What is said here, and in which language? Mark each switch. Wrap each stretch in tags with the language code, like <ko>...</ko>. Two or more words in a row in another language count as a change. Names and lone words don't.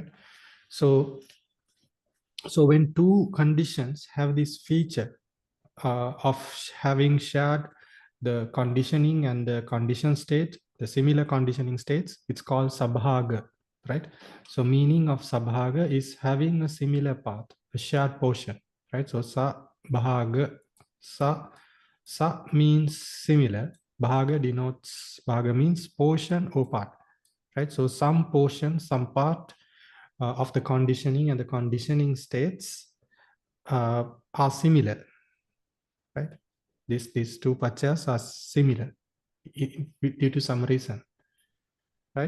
<en>So when two conditions have this feature of having shared the conditioning and the condition state, the similar conditioning states, it's called sabhaga, right? So meaning of sabhaga is having a similar path, a shared portion, right? So</en> <pi>sabhaga, sa Sa</pi> <en>means similar. Bhaga denotes, bhaga means portion or part, right? So some portion, some part of the conditioning and the conditioning states are similar, right? These two paccayas are similar due to some reason, right?</en>